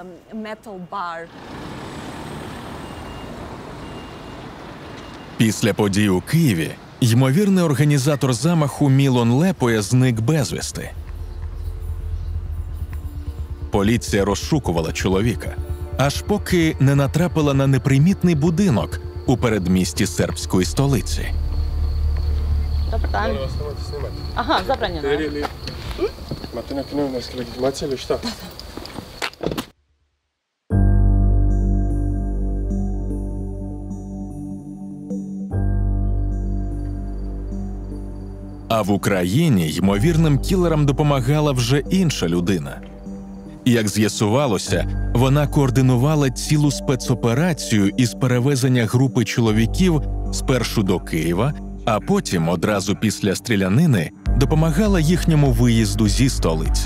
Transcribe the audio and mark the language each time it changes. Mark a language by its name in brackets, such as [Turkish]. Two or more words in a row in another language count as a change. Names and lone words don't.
[Ukrainian] Після подій у Києві ймовірний організатор замаху Мілан Лепоя зник безвісти. Поліція розшукувала чоловіка, аж поки не натрапила на непримітний будинок у передмісті сербської столиці. [Serbian] Ага, забранено. Imate neke novinarske legitimacije ili šta? [Ukrainian] А в Україні ймовірним кілерам допомагала вже інша людина. Як з'ясувалося, вона координувала цілу спецоперацію із перевезення групи чоловіків спершу до Києва, а потім, одразу після стрілянини, допомагала їхньому виїзду зі столиці.